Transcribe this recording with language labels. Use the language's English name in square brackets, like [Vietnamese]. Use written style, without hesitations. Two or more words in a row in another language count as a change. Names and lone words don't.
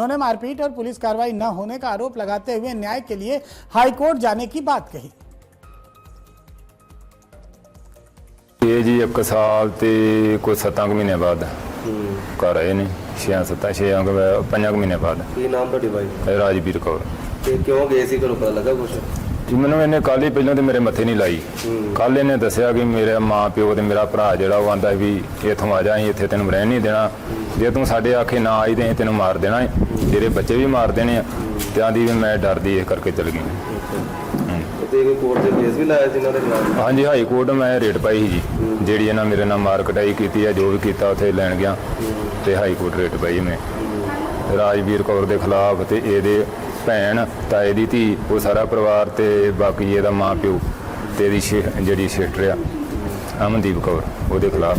[Hindi] उन्होंने मारपीट और पुलिस कार्रवाई न होने का आरोप लगाते हुए न्याय के लिए हाईकोर्ट जाने की बात कही। [Punjabi] ਯੇ ਜੀ 1 ਸਾਲ ਤੇ ਕੋਈ 7 ਮਹੀਨੇ ਬਾਅਦ ਘਰ ਆਏ ਨੇ, 5 ਮਹੀਨੇ ਬਾਅਦ। ਕੀ ਨਾਮ ਤੁਹਾਡੀ ਬਾਈ? राजवीर कौर। ਤੇ ਕਿਉਂ ਗਏ ਸੀ, ਘਰੋਂ ਪਤਾ ਲੱਗਾ ਕੁਛ? ਜੀ ਮੈਂਨੇ ਇਨ੍ਹੇਂ ਕੱਲ੍ਹ ਹੀ ਪਹਿਲੋਂ ਤੋ ਮੇਰੇ ਮੱਥੇ ਨਹੀਂ ਲਾਈ, ਕੱਲ੍ਹ ਇਨ੍ਹੇਂ ਦੱਸਿਆ ਕਿ ਮੇਰੇ ਮਾਂ ਪਿਓ ਤੇ ਮੇਰਾ ਭਰਾ ਜਿਹੜਾ ਵੋ ਆਂਦਾ ਭੀ ਇੱਥੋਂ ਆ ਜਾ, ਇੱਥੇ ਤੈਨੂੰ ਰਹਿਣ ਨਹੀਂ ਦੇਣਾ, ਜੇ ਤੂੰ ਸਾਡੇ ਆਖੇ ਨਾ ਆਈ ਤੇ ਅਸੀਂ ਤੈਨੂੰ ਮਾਰ ਦੇਣਾ ਹੈ, ਤੇਰੇ ਬੱਚੇ ਵੀ ਮਾਰ ਦੇਣੇ ਆ। ਤੇ ਆਂਦੀ ਵੀ ਮੈਂ ਡਰਦੀ ਇਸ ਕਰਕੇ ਚਲ ਗਈ। ਤੇ ਕੋਈ ਕੋਰਟ 'ਚ ਕੇਸ ਵੀ ਲਾਇਆ ਸੀ ਇਹਨਾਂ ਦੇ ਖਿਲਾਫ? ਹਾਂਜੀ, ਹਾਈ ਕੋਰਟ ਮੈਂ ਰੇਟ ਪਾਈ ਸੀ ਜੀ, ਜਿਹੜੀ ਇਹਨਾਂ ਮੇਰੇ ਨਾਲ ਮਾਰ ਕਟਾਈ ਕੀਤੀ ਹੈ, ਜੋ ਵੀ ਕੀਤਾ ਉੱਥੇ ਲੈਣ ਗਿਆ ਤੇ ਹਾਈ ਕੋਰਟ ਰੇਟ ਪਾਈ ਮੈਂ ਰਾਜਵੀਰ ਕੌਰ ਦੇ ਖਿਲਾਫ ਤੇ ਇਹਦੇ ਭੈਣ, ਤਾਏ ਦੀ ਧੀ, ਉਹ ਸਾਰਾ ਪਰਿਵਾਰ ਤੇ ਬਾਕੀ ਇਹਦਾ ਮਾਂ ਪਿਓ ਤੇ ਇਹਦੀ ਜਿਹੜੀ ਸਿਸਟਰ ਆ ਅਮਨਦੀਪ ਕੌਰ, ਉਹਦੇ ਖਿਲਾਫ।